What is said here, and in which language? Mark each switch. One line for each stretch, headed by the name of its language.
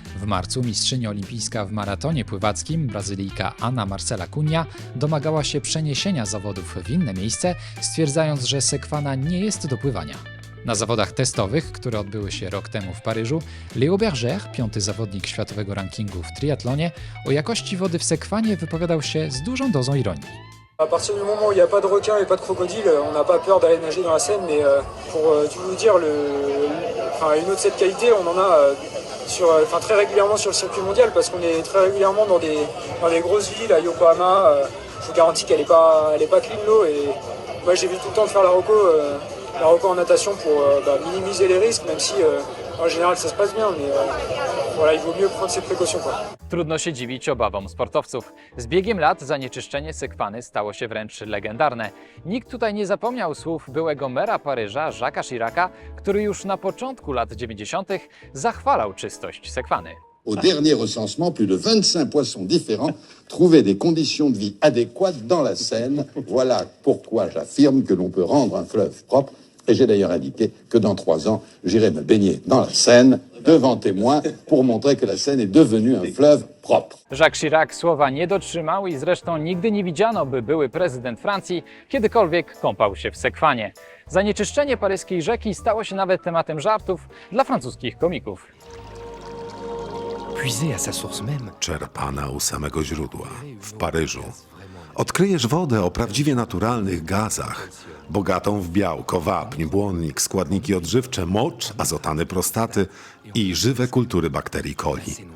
Polish: W marcu mistrzyni olimpijska w maratonie pływackim, Brazylijka Ana Marcela Cunha, domagała się przeniesienia zawodów w inne miejsce, stwierdzając, że Sekwana nie jest do pływania. Na zawodach testowych, które odbyły się rok temu w Paryżu, Léo Berger, 5. zawodnik światowego rankingu w triatlonie, o jakości wody w Sekwanie wypowiadał się z dużą dozą ironii.
French: À partir du moment où il n'y a pas de requins et pas de crocodiles, on n'a pas peur d'aller nager dans la Seine, mais pour tout vous dire, une eau de cette qualité, on en a très régulièrement sur le circuit mondial parce qu'on est très régulièrement dans des grosses villes, à Yokohama. Je vous garantis qu'elle est pas clean l'eau et moi j'évite tout le temps de faire la reco en natation pour minimiser les risques, même si en général ça se passe bien, mais voilà, il vaut mieux prendre ses précautions, quoi.
Polish: Trudno się dziwić obawom sportowców. Z biegiem lat zanieczyszczenie Sekwany stało się wręcz legendarne. Nikt tutaj nie zapomniał słów byłego mera Paryża, Jacques'a Chiraca, który już na początku lat 90. zachwalał czystość Sekwany.
French: Au dernier recensement, plus de 25 poissons différents trouvaient des conditions de vie adéquates dans la Seine. Voilà pourquoi j'affirme que l'on peut rendre un fleuve propre. Et j'ai d'ailleurs indiqué que dans 3 ans, j'irai me baigner dans la Seine, devant témoins, pour montrer que la Seine est devenue un fleuve propre.
Polish: Jacques Chirac słowa nie dotrzymał i zresztą nigdy nie widziano, by były prezydent Francji kiedykolwiek kąpał się w Sekwanie. Zanieczyszczenie paryskiej rzeki stało się nawet tematem żartów dla francuskich komików.
French: Puiser à sa source même.
Polish: Czerpana u samego źródła, w Paryżu. Odkryjesz wodę o prawdziwie naturalnych gazach, bogatą w białko, wapń, błonnik, składniki odżywcze, mocz, azotany prostaty i żywe kultury bakterii coli.